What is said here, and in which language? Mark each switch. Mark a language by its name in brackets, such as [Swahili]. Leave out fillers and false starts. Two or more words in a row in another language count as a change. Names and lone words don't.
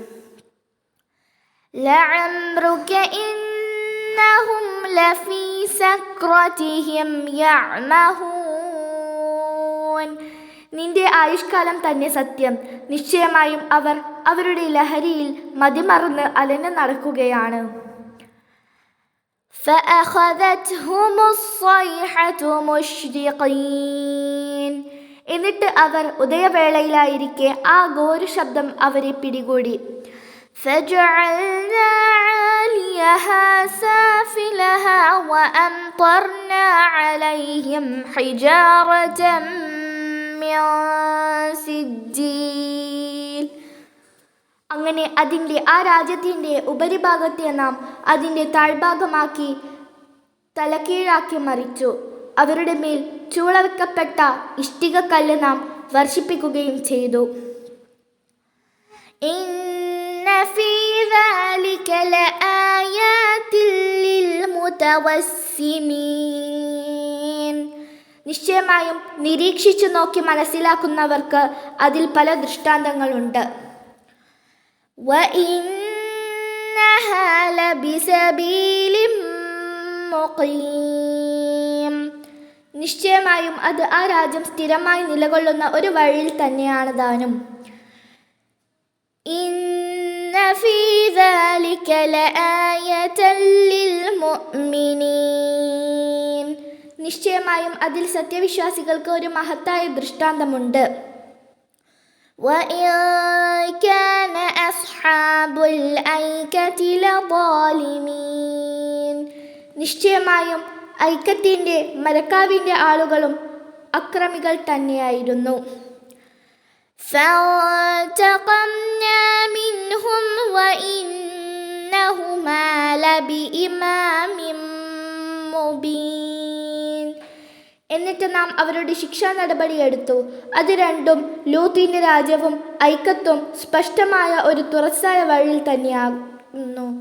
[Arabic] لعمرك إنهم لفي سكرتهم يعمهون. [Malayalam] നിന്റെ ആയുഷ്കാലം തന്നെ സത്യം, നിശ്ചയമായും അവർ അവരുടെ ലഹരിയിൽ മതിമറന്ന് അലഞ്ഞു നടക്കുകയാണ്. [Arabic] فأخذتهم الصيحة مشرقين. [Malayalam] എന്നിട്ട് അവർ ഉദയവേളയിലായിരിക്കെ ആ ഘോരശബ്ദം അവരെ പിടികൂടി. [Arabic] فجعلنا عاليها سافلها وأمطرنا عليهم حجارة من سجيل. [Malayalam] അങ്ങനെ അതിൻ്റെ ആ രാജ്യത്തിൻ്റെ ഉപരിഭാഗത്തെ നാം അതിൻ്റെ താഴ്ഭാഗമാക്കി തലകീഴാക്കി മറിച്ചു. അവരുടെ മേൽ ചൂളവെക്കപ്പെട്ട ഇഷ്ടികക്കല്ല് നാം വർഷിപ്പിക്കുകയും ചെയ്തു. [Arabic] إن في ذلك لآيات للمتوسمين. [Malayalam] നിശ്ചയമായും നിരീക്ഷിച്ചു നോക്കി മനസ്സിലാക്കുന്നവർക്ക് അതിൽ പല ദൃഷ്ടാന്തങ്ങളുണ്ട്. [Arabic] وَإِنَّهَا لَبِسَبِيلٍ مُقِيمٍ. [Malayalam] നിശ്ചയമായും അത് ആ രാജ്യം സ്ഥിരമായി നിലകൊള്ളുന്ന ഒരു വഴിയിൽ തന്നെയാണ് താനും. [Arabic] إن في ذلك لآية للمؤمنين. [Malayalam] നിശ്ചയമായും അതിൽ സത്യവിശ്വാസികൾക്ക് ഒരു മഹത്തായ ദൃഷ്ടാന്തമുണ്ട്. [Arabic] وَإِنْ كَانَ أَصْحَابُ الْأَيْكَةِ لَظَالِمِينَ. [Malayalam] നിശ്ചയമായും ഐക്കത്തിൻ്റെ മരക്കാവിൻ്റെ ആളുകളും അക്രമികൾ തന്നെയായിരുന്നു. [Arabic] فَانْتَقَمْنَا مِنْهُمْ وَإِنَّهُمَا لَبِإِمَامٍ مُبِينٍ. [Malayalam] എന്നിട്ട് നാം അവരുടെ ശിക്ഷാ നടപടി എടുത്തു. അത് രണ്ടും ലൂത്തിന്റെ രാജ്യവും ഐക്കത്തും സ്പഷ്ടമായ ഒരു തുറസായ വഴിയിൽ തന്നെയാകുന്നു.